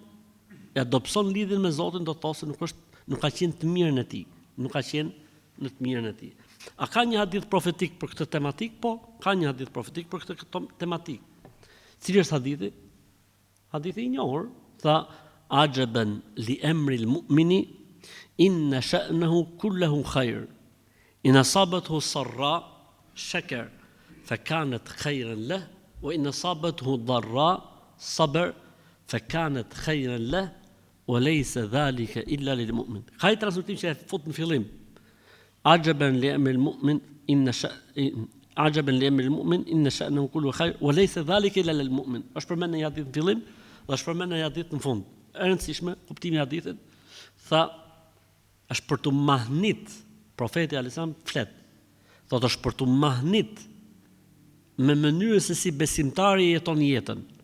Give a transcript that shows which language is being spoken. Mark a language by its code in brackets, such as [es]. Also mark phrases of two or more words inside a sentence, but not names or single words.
[sq] E adopson lidhjen me Zotin, do të thosë nuk ka qenë të mirën e tij, nuk ka qenë në të mirën e tij. A ka një hadith profetik për këtë tematik? Po, ka një hadith profetik për këtë tematik. Cili është hadithi? Hadithi I njohur, tha [ar] عجبا لأمر المؤمن إن شأنه كله خير. إن أصابته سراء شكر فكان خيرا له وإن أصابته ضراء صبر فكان خيرا له وليس ذلك إلا للمؤمن. [sq] Ka I transmetim që e fut në fillim. [ar] عجبا لأمر المؤمن إن شأنه كله خير وليس ذلك إلا للمؤمن. [sq] Është përmend në hadith në fillim dhe është përmend në hadith në fund. E rëndësishme, kuptimi I hadithit, tha është për të mahnit, profeti Alisam flet, thotë është për të mahnit me mënyrën se si besimtari jeton jetën.